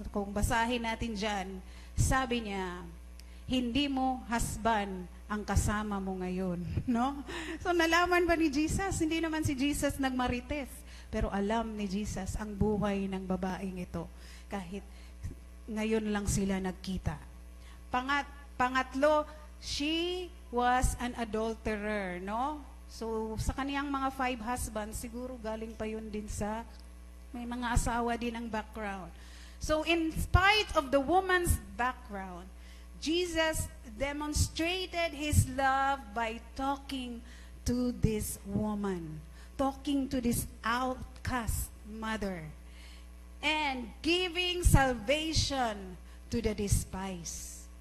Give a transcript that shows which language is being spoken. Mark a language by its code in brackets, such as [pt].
[tl] Kung basahin natin dyan, sabi niya, hindi mo husband ang kasama mo ngayon, no? So nalaman ba ni Jesus? Hindi naman si Jesus nagmarites, pero alam ni Jesus ang buhay ng babaeng ito kahit ngayon lang sila nagkita. Pangatlo, [en] she was an adulterer, no? [tl] So sa kaniyang mga 5 husbands, siguro galing pa yun din sa may mga asawa din ang background. [en] So in spite of the woman's background, Jesus demonstrated His love by talking to this woman, talking to this outcast mother, and giving salvation to the despised.